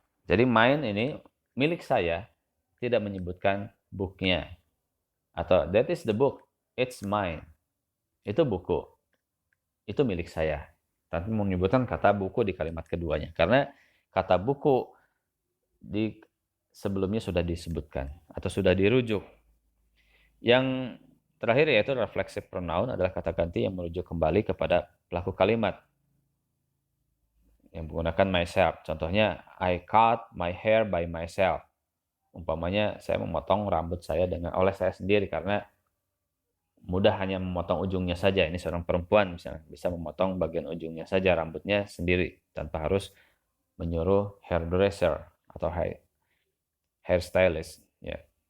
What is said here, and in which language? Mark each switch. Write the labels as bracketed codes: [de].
[id] Jadi mine ini milik saya, tidak menyebutkan booknya. Atau [en] that is the book, it's mine. [id] Itu buku, itu milik saya. tanpa menyebutkan kata buku di kalimat keduanya. Karena kata buku di sebelumnya sudah disebutkan atau sudah dirujuk. Yang terakhir yaitu reflexive pronoun adalah kata ganti yang merujuk kembali kepada pelaku kalimat yang menggunakan myself. [en] Contohnya, I cut my hair by myself. [id] Umpamanya saya memotong rambut saya oleh saya sendiri karena mudah hanya memotong ujungnya saja. Ini seorang perempuan misalnya bisa memotong bagian ujungnya saja rambutnya sendiri tanpa harus menyuruh hairdresser atau hairstylist. Ya.